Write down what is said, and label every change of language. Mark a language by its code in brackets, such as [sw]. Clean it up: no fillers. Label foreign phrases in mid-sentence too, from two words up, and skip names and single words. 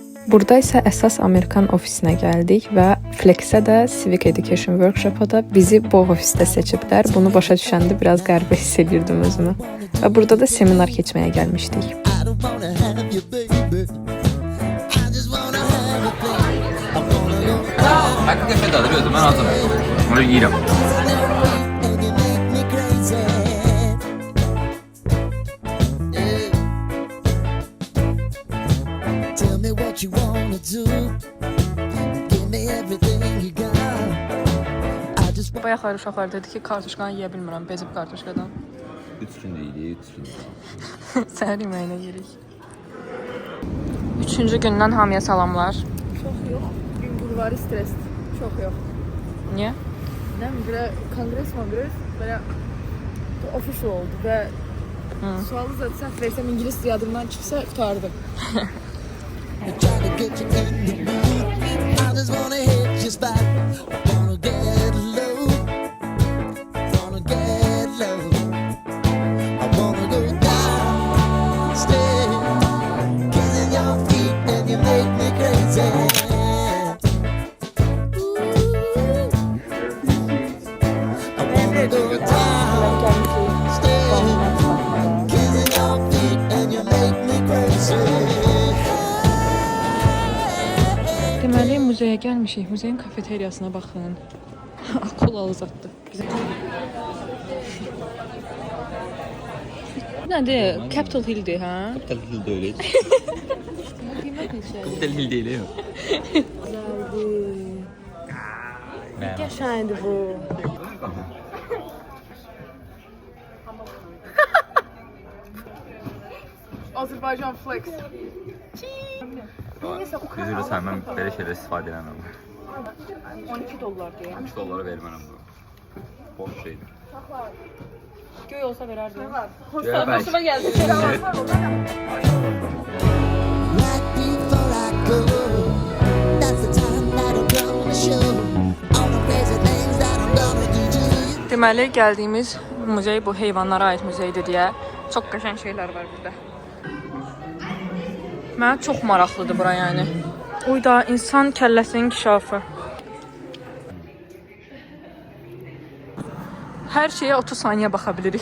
[az] Burada isə əsas Amerikan ofisinə gəldik və Flexə də [en] Civic Education Workshop-a [az] da bizi bu ofisdə seçiblər. Bunu başa düşəndə biraz qəribə hiss edirdim özümü. Və burada da seminar keçməyə gəlmişdik. Həqiqətən dadır özüm, mən hazırım. Onu yeyirəm. [en] Tell me what you wanna do. Give me everything you got. I just [az] Bayaqlar uşaqlar dedi ki, kartuşkanı yeyə bilmirəm, bezib kartuşkadan. 3 gün deyilik, 3 gün. Səhər yeməyinə yerik. 3-cü gündən hamıya salamlar. [tr] Çok yok. Gün bulvarı stres. Çok yok. [az] Niyə? [tr] Ne mi? Böyle kongres böyle official oldu ve sualı zaten səhv versem İngiliz yadımdan çıksa tutardım. [en] try to get you in the mood. I just wanna hit your spot. Wanna get low. Wanna get low. I wanna go down, stay, kissing your feet and you make me crazy. I wanna go down, stay, kissing your feet and you make me crazy. [az] Deməli, muzeyə gəlmişik. Muzeyin kafeteriyasına baxın. Akula uzatdı. Nədir? Capitol Hill-dir, hə? [tr] Capital Hill de öyle. Capital Hill değil mi? Geçendi bu. Azerbaycan flex. Üzülü sevmem, böyle şeyler [az] istifadə eləməm. 12 dollar deyə. 3 dolara vermənəm bu. Boş şeydir. Göy olsa verərdim. Hoşuma gəldi. [en] Right before I go, that's the time that I'm gonna show all the crazy things that I'm gonna do to you. [az] Deməli, gəldiyimiz muzey bu heyvanlara aid muzeydir deyə çox qəşəng şeylər var burada. Mənə çox maraqlıdır bura yəni. Uyda insan kəlləsinin inkişafı. Hər şeyə 30 saniyə baxa bilirik.